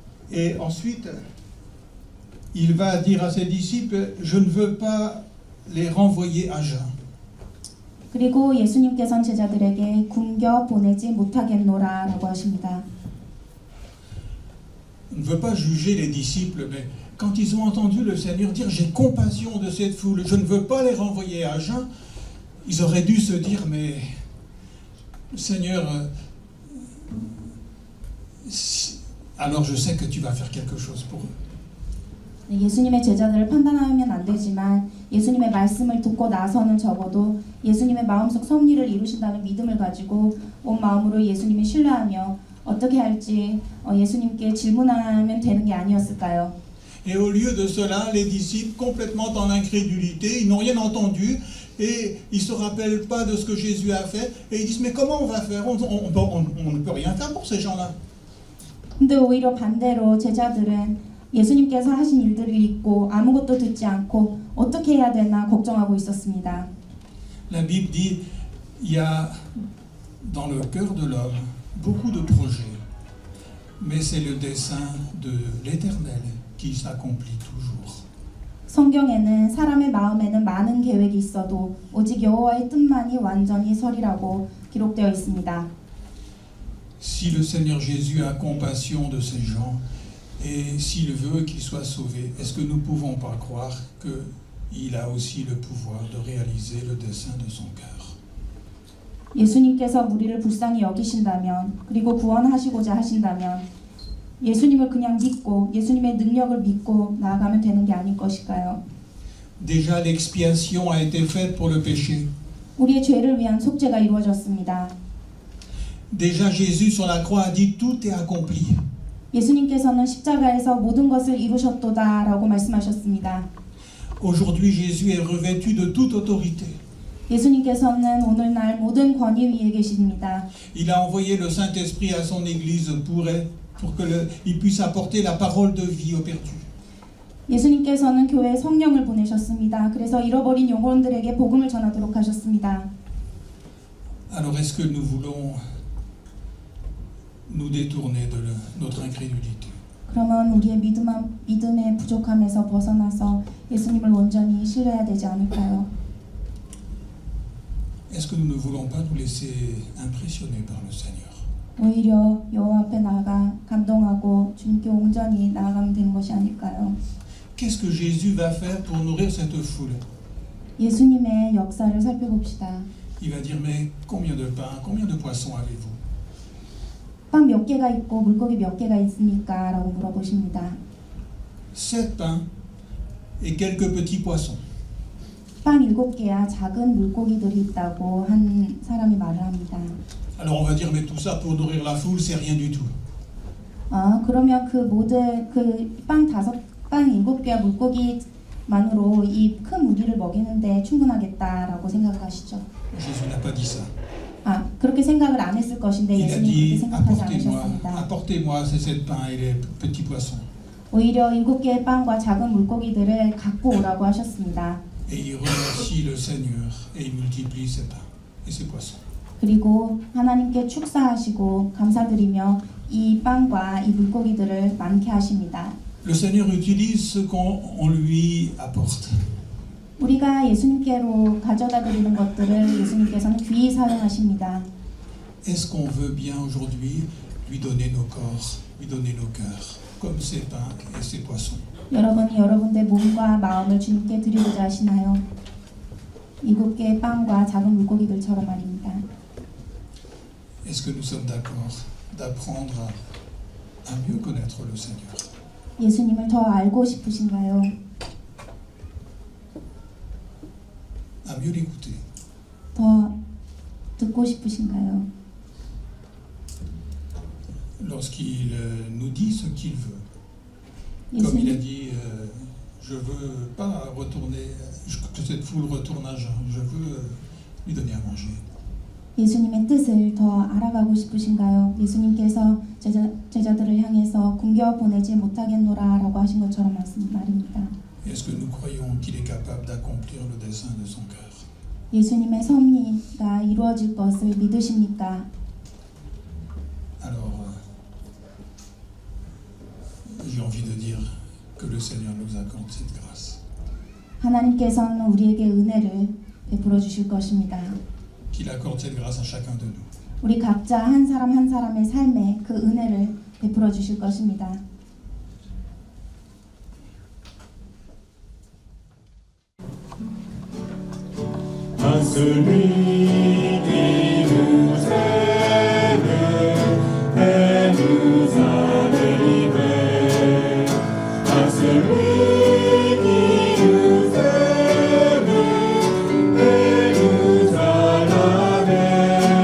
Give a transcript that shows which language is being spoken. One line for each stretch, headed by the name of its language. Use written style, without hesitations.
French: Et ensuite, il va dire à ses disciples, je ne veux pas les renvoyer à jeun.
Korean: 그리고 예수님께서는 제자들에게 굶겨 보내지 못하겠노라 라고 하십니다.
French: On ne veut pas juger les disciples, mais quand ils ont entendu le Seigneur dire, j'ai compassion de cette foule, je ne veux pas les renvoyer à jeun, ils auraient dû se dire, mais Seigneur, alors je sais que tu vas faire quelque chose pour eux.
Korean: 예수님의 제자들을 판단하면 안 되지만 예수님의 말씀을 듣고 나서는 적어도 예수님의 마음속 섭리를 이루신다는 믿음을 가지고 온 마음으로 예수님을 신뢰하며 어떻게 할지 예수님께 질문하면 되는 게 아니었을까요?
French: Et au lieu de cela, les disciples, complètement dans l'incrédulité, ils n'ont rien entendu et ils ne se rappellent pas de ce que Jésus a fait et ils disent, mais comment on va faire? On ne peut rien faire pour ces gens-là.
Korean: 근데 오히려 반대로 제자들은 예수님께서 하신 일들을 잊고 아무것도 듣지 않고 어떻게 해야 되나 걱정하고 있었습니다.
French: La Bible dit, il y a dans le cœur de l'homme beaucoup de projets, mais c'est le dessein de l'Éternel qui s'accomplit toujours.
Korean: 성경에는 사람의 마음에는 많은 계획이 있어도 오직 여호와의 뜻만이 완전히 서리라고 기록되어 있습니다.
French: Si le Seigneur Jésus a compassion de ces gens et s'il veut qu'ils soient sauvés, est-ce que nous ne pouvons pas croire qu'il a aussi le pouvoir de réaliser le dessein de son cœur?
Korean: 예수님께서 우리를 불쌍히 여기신다면 그리고 구원하시고자 하신다면 예수님을 그냥 믿고 예수님의 능력을 믿고 나아가면 되는 게 아닐 것일까요?
French: Déjà l'expiation a été faite pour le péché.
Korean: 우리의 죄를 위한 속죄가 이루어졌습니다.
French: Déjà Jésus sur la croix a dit tout est accompli.
Korean: 예수님께서는 십자가에서 모든 것을 이루셨도다라고 말씀하셨습니다.
French: Aujourd'hui Jésus est revêtu de toute autorité.
Korean: 예수님께서는 오늘날 모든 권위 위에 계십니다.
French: Il a envoyé le Saint-Esprit à son Église pour qu'il puisse apporter la parole de vie aux perdus.
Korean: 예수님께서는 교회에 성령을 보내셨습니다. 그래서 잃어버린 영혼들에게 복음을 전하도록 하셨습니다.
French: Alors est-ce que nous voulons nous détourner de notre incrédulité?
Korean: 그러면 우리의 믿음의 부족함에서 벗어나서 예수님을 온전히 신뢰해야 되지 않을까요?
French: Est-ce que nous ne voulons pas nous laisser impressionner par le Seigneur?
Korean: 오히려 여호와 앞에 나아가 감동하고 주님께 온전히 나아가면 되는 것이 아닐까요?
French: Qu'est-ce que Jésus va faire pour nourrir cette foule?
Korean: 예수님의 역사를 살펴봅시다.
French: Il va dire, mais combien de pains, combien de poissons avez-vous?
Korean: 빵 몇 개가 있고 물고기 몇 개가 있습니까? 라고 물어보십니다.
French: 7 pains et quelques petits poissons.
Korean: 빵 7개야 작은 물고기들이 있다고 한 사람이 말을 합니다.
French: Alors on va dire, mais tout ça pour nourrir la foule, c'est rien du tout.
Korean: 그러면 그 모든 빵 7개와 물고기만으로 이 큰 무리를 먹이는데 충분하겠다라고 생각을 하시죠.
French: Jésus n'a pas dit ça.
Korean: 그렇게 생각을 안 했을 것인데
French: Il a
Korean: 예수님 그렇게
French: dit
Korean: 생각하지 않으셨습니다.
French: apportez-moi ces 7 pains et les petits poissons.
Korean: 오히려 7개의 빵과 작은 물고기들을 갖고 오라고 하셨습니다.
French: Et il remercie le Seigneur et il multiplie ces pains et ces poissons.
Korean: 그리고 하나님께 축사하시고 감사드리며 이 빵과 이 물고기들을 많게 하십니다.
French: Le Seigneur utilise ce qu'on lui apporte.
Korean: 우리가 예수님께로 가져다 드리는 것들을 예수님께서는 귀히 사용하십니다.
French: Est-ce qu'on veut bien aujourd'hui lui donner nos corps, lui donner nos cœurs, comme ces pains et ces poissons?
Korean: 여러분이 여러분의 몸과 마음을 주님께 드리고자 하시나요? 7개의 빵과 작은 물고기들처럼 말입니다.
French: Est-ce que nous sommes d'accord d'apprendre à mieux connaître le Seigneur?
Korean: 예수님을 더 알고 싶으신가요?
French: À mieux l'écouter?
Korean: 더 듣고 싶으신가요?
French: Lorsqu'il nous dit ce qu'il veut. Comme il a
Korean: 예수님,
French: dit, je veux pas retourner, que cette foule retourne à jeun, je veux lui donner à manger.
Korean: 예수님의 뜻을 더 알아가고 싶으신가요? 예수님께서 제자들을 향해서 굶겨 보내지 못하겠노라 라고 하신 것처럼 말입니다.
French: Est-ce que nous croyons qu'il est capable d'accomplir le dessein de son cœur?
Korean: 예수님의 섭리가 이루어질 것을 믿으십니까?
French: Alors, j'ai envie de dire que le Seigneur nous accorde cette grâce.
Korean: 하나님께서는 우리에게 은혜를 베풀어 주실 것입니다.
French: Qu'il accorde cette grâce à chacun de nous.
Korean: 우리 각자 한 사람 한 사람의 삶에 그 은혜를 베풀어 주실 것입니다.
French: À celui qui nous aime et nous a délivrés, à celui qui nous aime et nous a lavés,